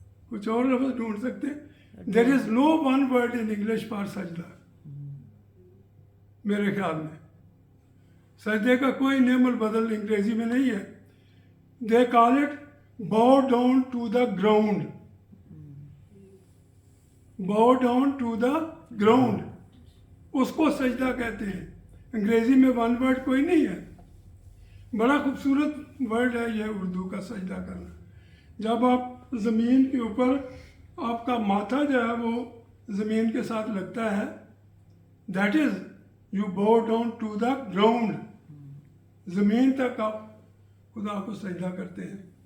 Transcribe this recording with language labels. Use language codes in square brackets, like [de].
[hi] कुछ और लफ्ज़ ढूंढ सकते हैं। [en] there is no one word in English for सजदा, [hi] मेरे ख्याल में सजदे का कोई नेमल बदल अंग्रेजी में नहीं है। [en] they call it bow down to the ground, bow down to the ground, [hi] उसको सजदा कहते हैं। अंग्रेजी में वन वर्ड कोई नहीं है। बड़ा खूबसूरत वर्ड है ये उर्दू का, सजदा करना। जब आप ज़मीन के ऊपर आपका माथा जो है वो ज़मीन के साथ लगता है, [en] that is you bow down to the ground, [hi] ज़मीन तक आप खुदा को सजदा करते हैं।